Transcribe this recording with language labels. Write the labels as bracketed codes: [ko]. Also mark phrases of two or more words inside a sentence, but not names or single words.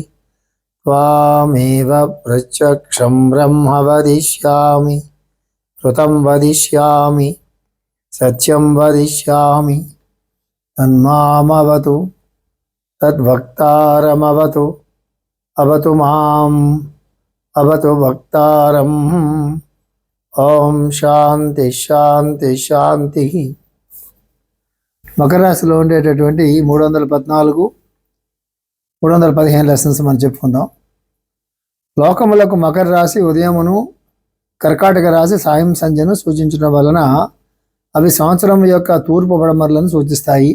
[sa] त्वामेव प्रत्यक्षं ब्रह्म वदिष्यामि ऋतं वदिष्यामि सत्यं वदिष्यामि तन्मामवतु तद्भक्तारमवतु अवतु माम् अवतु भक्तारम् ఓం శాంతి శాంతి శాంతి. [te] మకర రాశిలో ఉండేటటువంటి 314 315 లెసన్స్ మనం చెప్పుకుందాం. లోకములకు మకర రాశి ఉదయమును, కర్కాటక రాశి సాయం సంధ్యను సూచించడం వలన అవి సంవత్సరం యొక్క తూర్పు పడమరలను సూచిస్తాయి.